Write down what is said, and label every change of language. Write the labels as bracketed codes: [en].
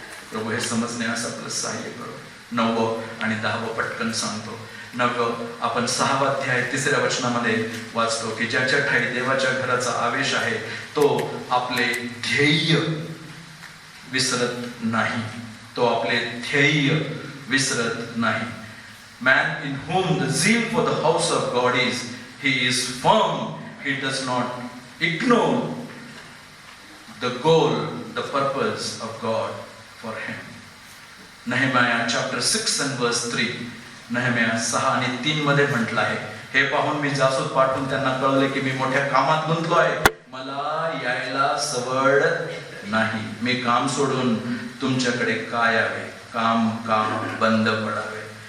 [mr] प्रभू हे समजण्यास आपलं सहाय्य करो. 9 आणि 10 पटकन सांगतो. 9 आपण 6 अध्याय 3 वचनामध्ये वाचतो की ज्याच्या ठाई देवाच्या घराचा आवेश आहे तो आपले ध्येय विसरत नाही. तो आपले ध्येय विसरत नाही. [en] Man in whom the zeal for the house of God is, he is firm, he does not ignore the goal, the purpose of God for him. Nehemiah chapter 6 and verse 3. [mr] Nehemiah 6 आणि 3 मध्ये म्हटलं आहे, हे पाहून मी जासूद पाठवून त्यांना कळले की मी मोठ्या कामात गुंतलो आहे, मला यायला सवड नाही. मी काम सोडून तुमच्याकडे का यावे? काम बंद पडावे.